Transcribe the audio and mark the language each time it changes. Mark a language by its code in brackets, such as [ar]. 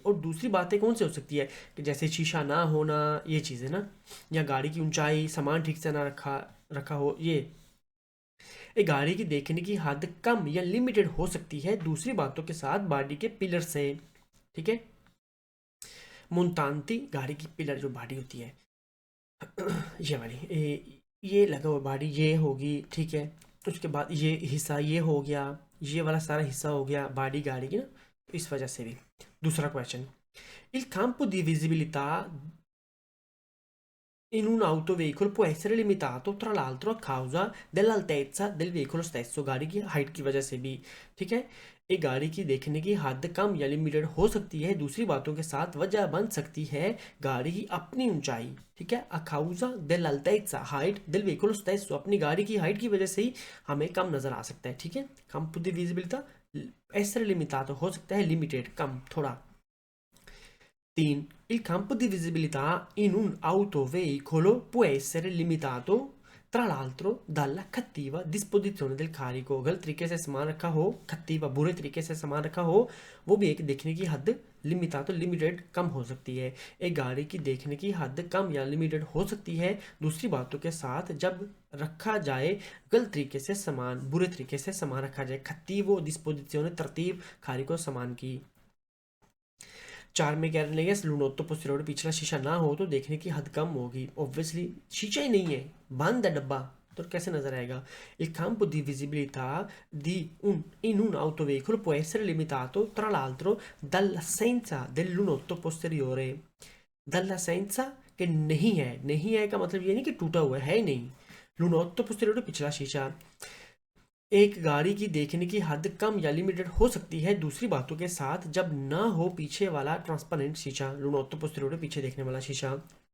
[hi] और दूसरी बातें कौन सी हो सकती है कि जैसे शीशा ना होना, ये चीज़ें ना, या गाड़ी की ऊंचाई, सामान ठीक से ना रखा रखा हो, ये गाड़ी की देखने की हद कम या लिमिटेड हो सकती है दूसरी बातों के साथ बॉडी के पिलर से। ठीक है, मुंतांती गाड़ी की पिलर जो बॉडी होती है, ये वाली, ये लगा हुआ बॉडी ये होगी, ठीक है। उसके बाद ये हिस्सा ये हो गया, ये वाला सारा हिस्सा हो गया बॉडी गाड़ी की ना, इस वजह से भी। [it] दूसरा क्वेश्चन, il campo di visibilità in un autoveicolo può essere limitato tra l'altro a causa dell'altezza del veicolo stesso, [hi] गाड़ी की हाइट की वजह से भी। ठीक है, एक गाड़ी की देखने की हद कम या लिमिटेड हो सकती है दूसरी बातों के साथ वजह बन सकती है गाड़ी की अपनी ऊंचाई। ठीक है, [it] a causa dell'altezza [hi] height [it] del veicolo stesso, [hi] अपनी गाड़ी की हाइट की वजह से ही हमें कम नजर आ सकता है। ठीक है, [it] campo di visibilità essere limitato [hi] हो सकता है लिमिटेड, कम, थोड़ा। 3. [it] Il campo di visibilità in un autoveicolo può essere limitato, tra l'altro, dalla cattiva disposizione del carico। [hi] गलत तरीके से सामान रखा हो, खत्तीवा बुरे तरीके से सामान रखा हो, वो भी एक देखने की हद, लिमिटातो लिमिटेड, कम हो सकती है। एक गाड़ी की देखने की हद कम या लिमिटेड हो सकती है दूसरी बातों के साथ जब रखा जाए गलत तरीके से सामान, बुरे तरीके से सामान रखा जाए। खत्तीवो डिस्पोजिzione, तरतीब, कारिको, सामान की। 4 में कह रहे हैं लुनोत्तो पोस्टीरियोर, पिछला शीशा ना हो तो देखने की हद कम होगी। ऑब्वियसली शीशा ही नहीं है, बंद है डब्बा, तो कैसे नजर आएगा। [it] Il campo di visibilità in un autoveicolo può essere limitato tra l'altro dall'assenza del lunotto posteriore। [hi] dall'assenza के नहीं है, नहीं है का मतलब ये नहीं कि टूटा हुआ है ही नहीं। लुनोत्तो पोस्टीरियोर पिछला शीशा, एक गाड़ी की देखने की हद कम या लिमिटेड हो सकती है दूसरी बातों के साथ जब ना हो पीछे वाला ट्रांसपेरेंट शीशा, लुनोत्तो पोस्टीरियोर, पीछे देखने वाला शीशा।